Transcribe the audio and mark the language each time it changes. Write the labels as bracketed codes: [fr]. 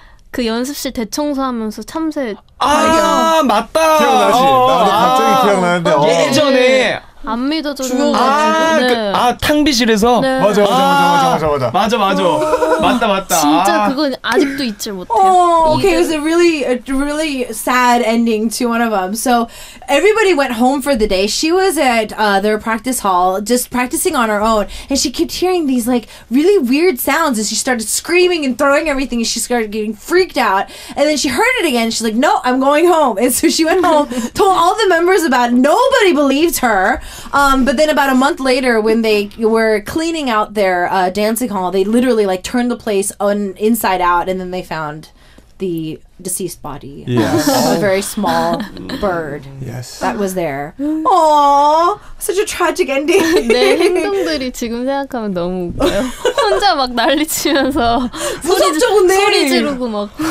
[ko] 그 연습실 대청소하면서 참새 맞다. 기억나지? 나도 갑자기 기억나는데 예전에 안 믿어주는 거. 탕비실에서 네. 맞아. 맞다. 진짜 그건 아직도 잊질 못해요. [en] Okay, it was a really sad ending to one of them. So everybody went home for the day. She was at their practice hall, just practicing on her own, and she kept hearing these like really weird sounds, and she started screaming and throwing everything, and she started getting freaked out. And then she heard it again. She's like, "No, I'm going home." And so she went home, told all the members about it. Nobody believed her. But then about a month later, when they were cleaning out their dancing hall, they literally like turned the place inside out, and then they found the deceased body of a very small bird that was there. Aww, such a tragic ending. [ko] 내 행동들이 지금 생각하면 너무 웃겨요. 혼자 막 난리치면서 소리 지르고 막.